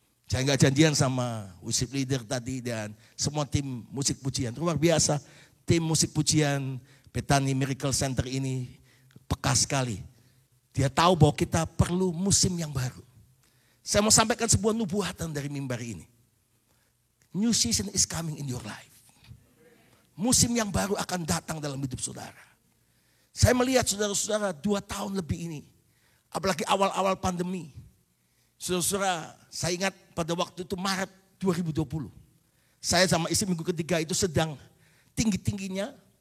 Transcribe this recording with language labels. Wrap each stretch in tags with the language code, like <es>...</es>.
<id>Saya nggak janjian sama worship leader tadi dan semua tim musik pujian. Luar biasa. Tim musik pujian Bethany Miracle Center ini peka sekali. Dia tahu bahwa kita perlu musim yang baru. Saya mau sampaikan sebuah nubuatan dari mimbar ini.</id> <en>New season is coming in your life.</en> <id>Musim yang baru akan datang dalam hidup saudara. Saya melihat saudara-saudara 2 tahun lebih ini. Apalagi awal-awal pandemi. Saudara-saudara, saya ingat pada waktu itu Maret 2020. Saya sama istri minggu ketiga itu sedang tinggi-tingginya.</id>